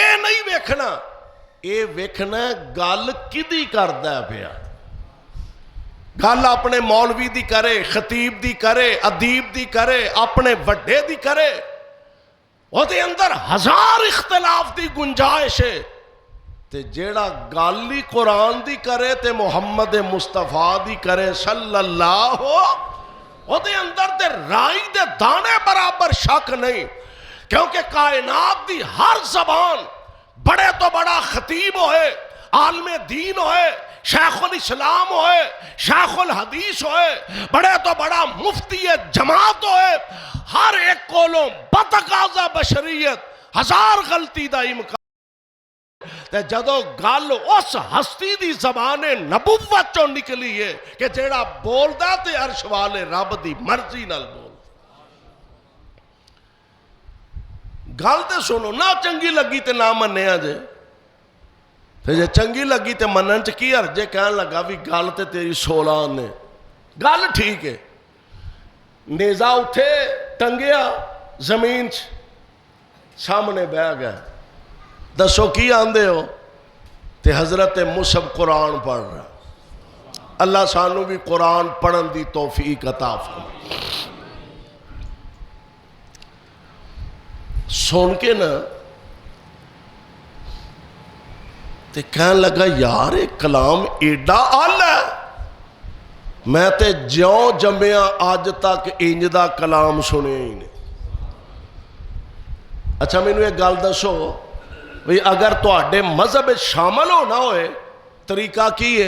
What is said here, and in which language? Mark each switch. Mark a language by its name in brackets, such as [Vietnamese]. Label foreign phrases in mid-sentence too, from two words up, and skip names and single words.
[Punjabi] نہیں ویکھنا، اے ویکھنا گل کدی کردا ہے پیا، گل اپنے مولوی دی کرے، خطیب دی کرے، ادیب دی کرے، اپنے وڈے دی کرے، وہ دے اندر ہزار اختلاف دی گنجائش ہے، تے جیڑا گالی قرآن دی کرے تے محمد مصطفیٰ دی کرے [Arabic] صلی اللہ [Punjabi] ہو، وہ دے اندر تے رائی دے دانے برابر شک نہیں، کیونکہ کائنات دی ہر زبان بڑے تو بڑا خطیب ہوئے، عالم دین ہوئے، شیخ الاسلام ہوئے، شیخ الحدیث ہوئے، بڑے تو بڑا مفتی جماعت ہوئے، ہر ایک کولوں بتقاضا بشریت ہزار غلطی دا امکان، تے جدو گل اس ہستی دی زبان نبوت چوں نکلی ہے کہ جیڑا بول دا تے عرش والے رب دی مرضی نال بول، گل تے سنو، نہ چنگی لگی تے نہ منیا جے، پھر جے چنگی لگی تے منن چ کی حرج ہے، کہن لگا بھی گل تے تیری سولان نے، گل ٹھیک ہے، نیزہ اٹھے ٹنگیا زمین چ سامنے بہ گیا، دسو کی آندے ہو؟ تے حضرت مصعب قرآن پڑھ رہا، اللہ سانو بھی قرآن پڑھن دی توفیق عطا فرمائے۔ سن کے نا تے کہن لگا یار ایک کلام ایڈا آل ہے، میں تے جیوں جمعیاں آج تک انج دا کلام سنے ہی نہیں۔ اچھا میں نے ایک گل دسو، بھئی اگر تو آڈے مذہب شامل ہونا ہوئے طریقہ کی ہے؟